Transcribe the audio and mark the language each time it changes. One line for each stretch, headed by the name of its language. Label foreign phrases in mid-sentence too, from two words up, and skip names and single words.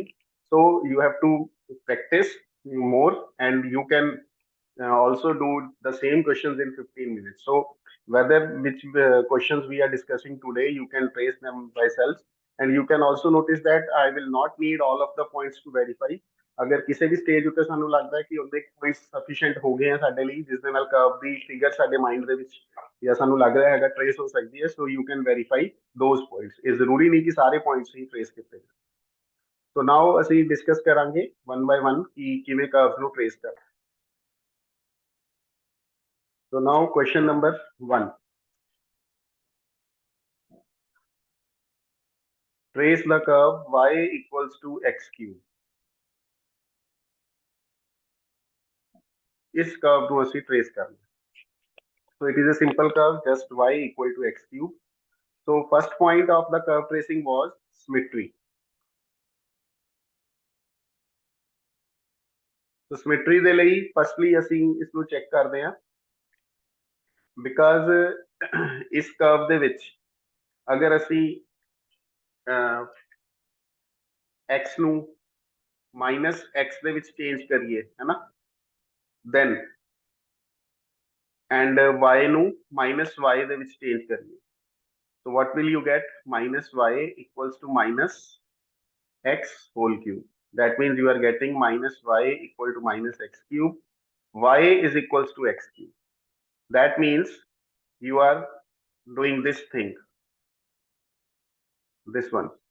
English: so you have to practice more and you can also do the same questions in 15 minutes। so whether which questions we are discussing today, you can trace them by self, and you can also notice that I will not need all of the points to verify।
Hindi: अगर किसी भी स्टेज
Punjabi: ਉੱਤੇ ਸਾਨੂੰ ਲੱਗਦਾ ਹੈ ਕਿ ਉਹਦੇ ਪੁਆਇੰਟਸ ਸਫੀਸ਼ੀਐਂਟ ਹੋ ਗਏ ਆ ਸਾਡੇ ਲਈ ਜਿਸ ਦੇ ਨਾਲ ਕਰਵ ਦੀ ਫਿਗਰ ਸਾਡੇ ਮਾਈਂਡ ਦੇ ਵਿੱਚ ਜਾਂ ਸਾਨੂੰ ਲੱਗ ਰਿਹਾ ਹੈਗਾ ਟ੍ਰੇਸ ਹੋ ਸਕਦੀ ਹੈ,
English: so you can verify those points.
Punjabi: ਇਹ ਜ਼ਰੂਰੀ ਨਹੀਂ ਕਿ ਸਾਰੇ ਪੁਆਇੰਟਸ ਹੀ ਟ੍ਰੇਸ ਕੀਤੇ ਜਾਣ।
English: so now
Punjabi: ਅਸੀਂ ਡਿਸਕਸ ਕਰਾਂਗੇ
English: one by one
Punjabi: ਕਿ ਕਿਵੇਂ ਕਰਵਸ ਨੂੰ ਟ੍ਰੇਸ ਕਰਨਾ।
English: so now question number 1, trace the curve y equals to x cube।
Punjabi: इस कर्व ਨੂੰ ਅਸੀਂ ट्रेस करना।
English: So it is a simple curve, just y equal to x cube. So first point of the curve tracing was symmetry.
Punjabi: So symmetry ਦੇ ਲਈ firstly ਅਸੀਂ ਇਸ ਨੂੰ ਚੈੱਕ ਕਰਦੇ ਹਾਂ, because ਇਸ curve ਦੇ ਵਿੱਚ ਅਗਰ ਅਸੀਂ x ਨੂੰ minus x ਦੇ ਵਿੱਚ ਚੇਂਜ ਕਰੀਏ, ਹੈ ਨਾ, then and y ਨੂੰ minus y ਦੇ ਵਿੱਚ ਚੇਂਜ ਕਰੀਏ,
English: so what will you get? Minus y equals to minus x whole cube. That means you are getting minus y equal to minus x cube. Y is equals to x cube. That means you are doing this thing, this one.